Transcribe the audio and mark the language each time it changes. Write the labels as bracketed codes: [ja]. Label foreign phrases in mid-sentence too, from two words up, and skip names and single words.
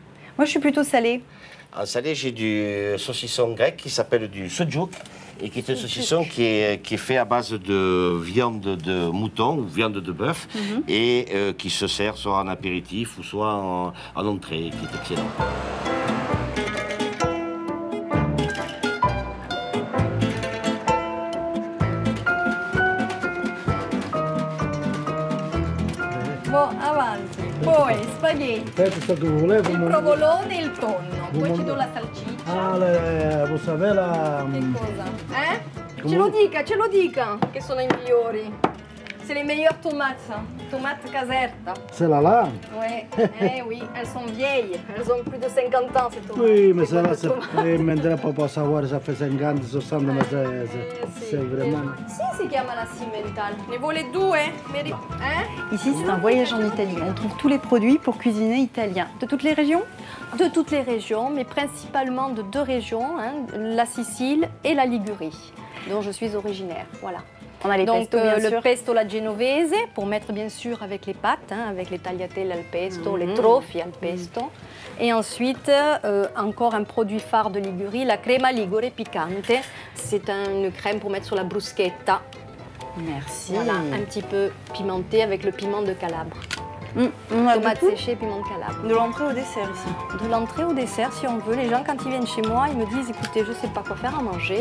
[fr] Moi, je suis plutôt salée. En salé, j'ai du saucisson grec qui s'appelle du sucuk et qui est un saucisson qui est fait à base de viande de mouton ou viande de bœuf et qui se sert soit en apéritif ou soit en entrée, qui est excellent. [it] Boh, avanti. Poi spaghetti, Questo che volevo. il provolone e il tonno. Poi ci do la salsiccia. Ah, lo sapeva. Che cosa? Ce lo dica, che sono i migliori. [fr] C'est les meilleures tomates caserta. Celle-là là? Oui, elles sont vieilles, elles ont plus de 50 ans ces tomates. Oui, mais Ces celle-là, bonnes tomates. mentre pas savoir ça fait 50, 60, mais c'est vraiment. [it] Sì, si chiama la Simmental. Ne vuole due? [fr] Ici, c'est un voyage en Italie. On trouve tous les produits pour cuisiner italien. De toutes les régions? De toutes les régions, mais principalement de deux régions, la Sicile et la Ligurie, dont je suis originaire. Voilà. On a les Donc pesto, bien le sûr. [it] pesto la genovese, [fr] pour mettre bien sûr avec les pâtes, avec les [it] tagliatelle al pesto, [fr] les [it] trofie al pesto. [fr] Et ensuite, encore un produit phare de Ligurie, la [it] crema ligure piccante. [fr] C'est une crème pour mettre sur la bruschetta. Merci. Voilà, un petit peu pimenté avec le piment de Calabre. On a Tomates beaucoup séchées, piment de Calabre. de l'entrée au dessert ici. De l'entrée au dessert, si on veut. Les gens, quand ils viennent chez moi, ils me disent, écoutez, je ne sais pas quoi faire à manger.